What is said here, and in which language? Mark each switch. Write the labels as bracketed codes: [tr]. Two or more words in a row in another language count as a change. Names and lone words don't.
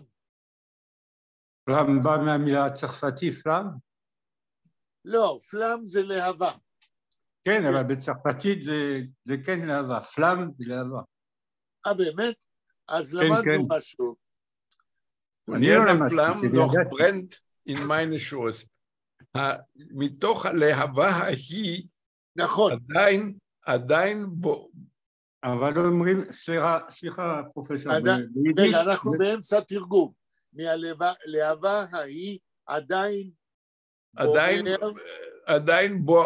[he] פלאם בא מהמילה הצרפתי פלאם? לא, פלאם זה להבה. כן, אבל בצרפתית זה כן להבה, פלאם זה להבה. באמת? אז למדנו משהו. [yi] פויינם פלאם נוח ברנט אין מיינע שויס. [he] מתוך הלהבה ההיא, נכון. עדיין אבל לא אומרים, סליחה פרופסור, רגע, אנחנו באמצע תרגום. מהלהבה ההיא עדיין